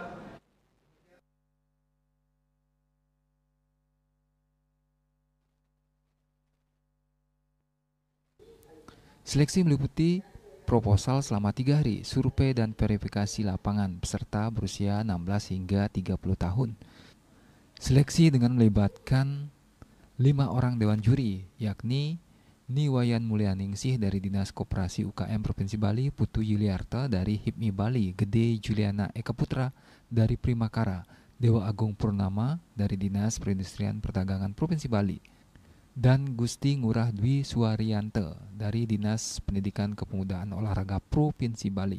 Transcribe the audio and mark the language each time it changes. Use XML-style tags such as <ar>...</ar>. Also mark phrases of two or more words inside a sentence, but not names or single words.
<id>Seleksi meliputi proposal selama 3 hari, survei dan verifikasi lapangan peserta berusia 16 hingga 30 tahun. Seleksi dengan melibatkan 5 orang dewan juri, yakni Niwayan Mulyaningsih dari Dinas Koperasi UKM Provinsi Bali, Putu Yuliarta dari HIPMI Bali, Gede Juliana Eka Putra dari Primakara, Dewa Agung Purnama dari Dinas Perindustrian Perdagangan Provinsi Bali, dan Gusti Ngurah Dwi Suwaryanta dari Dinas Pendidikan Kepemudaan Olahraga Provinsi Bali.</id>